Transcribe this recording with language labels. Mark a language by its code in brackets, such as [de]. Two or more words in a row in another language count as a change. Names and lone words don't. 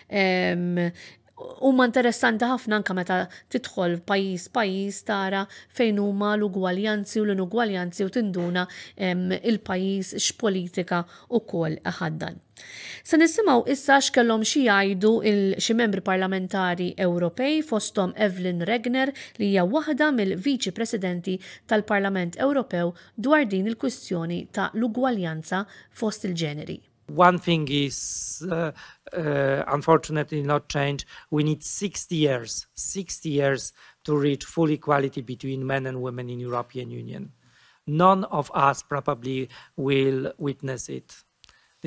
[mt] Huma interessanti ħafna anke meta tidħol pajjiż tara fejn huma l-ugwaljanzi u l-inugwaljanzi u tinduna il-pajjiż x'politika wkoll ħaddan. Se nisimgħu issa x'kellhom xi jgħidu xi membri parlamentari Ewropej fosthom Evelyn Regner li hija waħda mill-Viċi Presidenti tal-Parlament Ewropew dwar din il-kwistjoni ta' l-ugwaljanza fost il-ġeneri. [en] One thing is unfortunately not changed. We need 60 years to reach full equality between men and women in European Union. None of us probably will witness it.